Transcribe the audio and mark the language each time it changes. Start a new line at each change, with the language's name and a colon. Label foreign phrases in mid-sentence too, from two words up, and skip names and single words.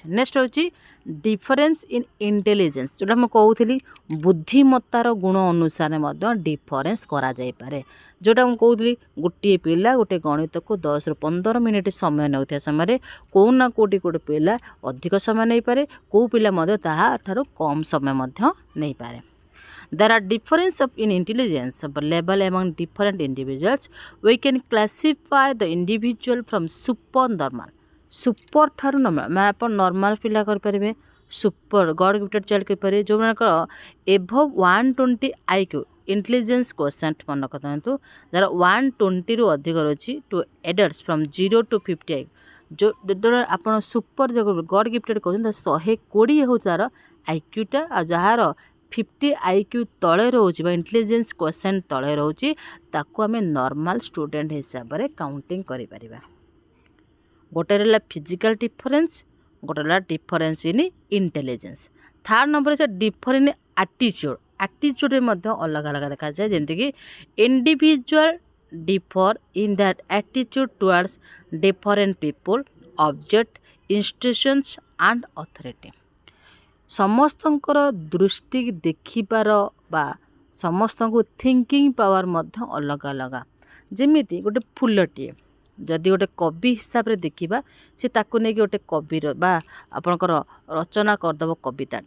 Odia: ନେକ୍ସଟ ହେଉଛି
English: difference in intelligence,
Odia: ଯେଉଁଟା ମୁଁ କହୁଥିଲି ବୁଦ୍ଧିମତ୍ତାର ଗୁଣ ଅନୁସାରେ ମଧ୍ୟ ଡିଫରେନ୍ସ କରାଯାଇପାରେ। ଯେଉଁଟା ମୁଁ କହୁଥିଲି ଗୋଟିଏ ପିଲା ଗୋଟେ ଗଣିତକୁ 10ରୁ 15 ମିନିଟ୍ ସମୟ ନେଉଥିବା ସମୟରେ କେଉଁ ନା କେଉଁଠି ଗୋଟେ ପିଲା ଅଧିକ ସମୟ ନେଇପାରେ, କେଉଁ ପିଲା ମଧ୍ୟ ତାହାଠାରୁ କମ୍ ସମୟ ମଧ୍ୟ ନେଇପାରେ।
English: There are difference in intelligence level among different individuals. We can classify the individual from super normal.
Odia: Super ଠାରୁ ନର୍ମାଲ ମାନେ ଆପଣ ନର୍ମାଲ ପିଲା କରିପାରିବେ,
English: super god gifted child
Odia: କରିପାରିବେ, ଯେଉଁମାନଙ୍କର ଏଭଭ୍ 120 IQ
English: intelligence quotient
Odia: ମନେ ରଖନ୍ତୁ, ଯାହାର 120ରୁ ଅଧିକ ରହୁଛି,
English: to adults from 0 to 50 IQ.
Odia: ଯେତେବେଳେ ଆପଣ
English: super god gifted
Odia: କହୁଛନ୍ତି 120 ହେଉଛି ତାର ଆଇକ୍ୟୁଟା, ଆଉ ଯାହାର 50 IQ ତଳେ ରହୁଛି ବା
English: intelligence quotient
Odia: ତଳେ ରହୁଛି ତାକୁ ଆମେ
English: normal student
Odia: ହିସାବରେ କାଉଣ୍ଟିଂ କରିପାରିବା। ଗୋଟେ ରହିଲା
English: physical difference,
Odia: ଗୋଟେ ରହିଲା
English: difference in intelligence. third number
Odia: ଅଛି
English: difference in attitude.
Odia: ଆଟିଚ୍ୟୁଡ଼ରେ ମଧ୍ୟ ଅଲଗା ଅଲଗା ଦେଖାଯାଏ, ଯେମିତିକି
English: individual differ in their attitude towards different people, object, institutions and authority.
Odia: ସମସ୍ତଙ୍କର ଦୃଷ୍ଟି ଦେଖିବାର ବା ସମସ୍ତଙ୍କୁ
English: thinking power
Odia: ମଧ୍ୟ ଅଲଗା ଅଲଗା। ଯେମିତି ଗୋଟେ ଫୁଲଟିଏ ଯଦି ଗୋଟେ କବି ହିସାବରେ ଦେଖିବା, ସେ ତାକୁ ନେଇକି ଗୋଟେ କବିର ବା ଆପଣଙ୍କର ରଚନା କରିଦେବ କବିତାଟେ।